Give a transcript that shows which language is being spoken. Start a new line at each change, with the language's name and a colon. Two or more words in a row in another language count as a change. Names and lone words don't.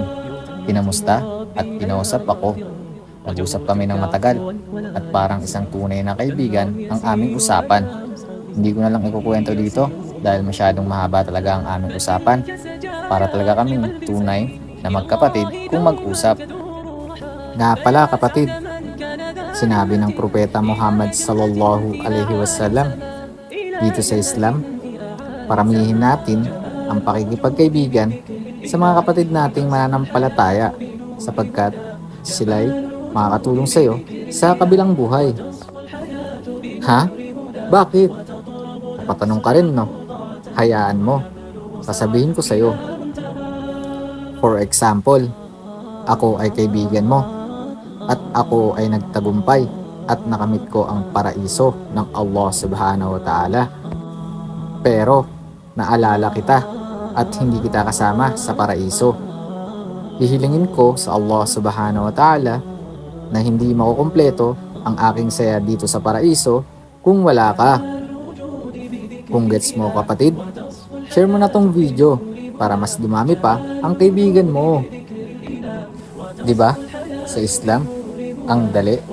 Filipino: Kinamusta at kinausap ako. Nag-usap kami ng matagal at parang isang tunay na kaibigan ang aming usapan. Hindi ko na lang ikukwento dito dahil masyadong mahaba talaga ang aming usapan. Para talaga kaming tunay na magkapatid kung mag-usap. Nga pala kapatid, sinabi ng Propeta Muhammad
Arabic: صلى الله عليه وسلم
Filipino: dito sa Islam, paramihin natin ang pakikipagkaibigan sa mga kapatid nating mananampalataya sapagkat sila'y makakatulong sa iyo sa kabilang buhay. Ha? Bakit? Patanong ka rin, no? Hayaan mo. Sasabihin ko sa'yo.
English: For example,
Filipino: ako ay kaibigan mo at ako ay nagtagumpay at nakamit ko ang paraiso ng Allah
Arabic: سبحانه وتعالى.
Filipino: Pero, naalala kita at hindi kita kasama sa paraiso. Hihilingin ko sa Allah
Arabic: سبحانه وتعالى
Filipino: na hindi makukumpleto ang aking saya dito sa paraiso kung wala ka. Kung gets mo kapatid, share mo na tong video para mas dumami pa ang kaibigan mo. Diba? Sa Islam, ang dali.